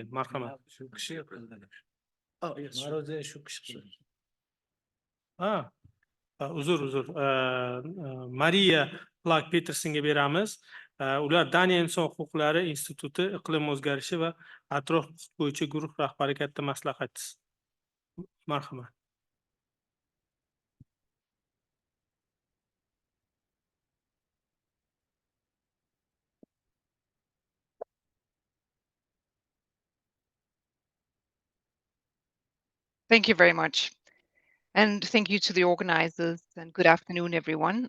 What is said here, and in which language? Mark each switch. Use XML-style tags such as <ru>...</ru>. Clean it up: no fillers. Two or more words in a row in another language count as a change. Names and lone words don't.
<uz>Marhamat. Uzr. Mariya Plak Petersonga beramiz. Ular Daniya Inson huquqlari instituti iqlim o'zgarishi va atrof muhit bo'yicha guruh rahbari katta maslahatchisi. Marhamat.</uz> <en>Thank you very much. And thank you to the organizers, and good afternoon, everyone.</en>